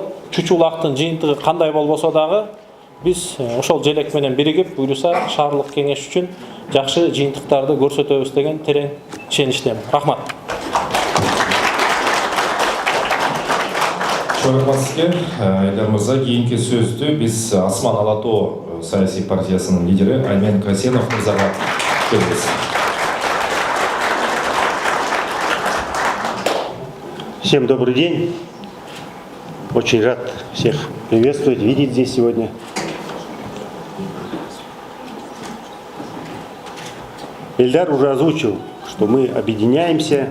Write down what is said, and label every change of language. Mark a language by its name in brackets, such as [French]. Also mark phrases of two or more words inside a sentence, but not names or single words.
[Kyrgyz] Чучуулактын жыйынтыгы кандай болбосо дагы биз ошол желек менен биригип, буйруса шаардык кеңеш үчүн жакшы жыйынтыктарды көрсөтөбүз деген терең ишеничтемин. Рахмат. Рахмат сизге, Эльдар мырза. Кийинки сөздү биз Осман Алато саясий партиясынын лидери Аймен Касенов мырзага беребиз. [Russian] Всем добрый день. Очень рад всех приветствовать, видеть здесь сегодня. Эльдар уже озвучил, что мы объединяемся.